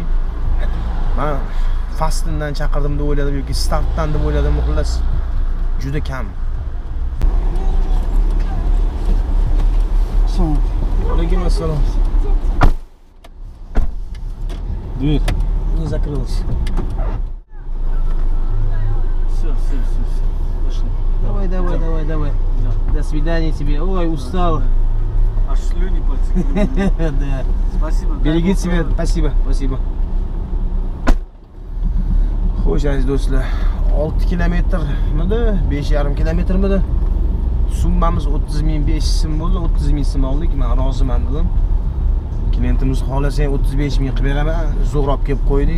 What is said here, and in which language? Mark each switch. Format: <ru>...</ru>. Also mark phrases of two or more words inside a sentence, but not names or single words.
<uz>Men Fastindan chaqirdim deb o'yladim yoki startdan deb o'yladim, xullas juda kam. Alaykum assalom. Buyur.</uz> <ru>Не закрылось. Все. Пошли. Давай. До свидания тебе. Ой, устал. Аж слюни потекли. Да. Спасибо. Берегите себя. Спасибо.</ru> <uz>Xo'sh, aziz do'stlar, 6 kilometrmidi, 5,5 kilometrmidi? Summamiz 30.500 so'm bo'ldi. 30.000 so'm oldik. Men roziman dedim. Klientimiz xohlasang 35 ming qilib beraman, zo'rab kelib qo'yding.</uz>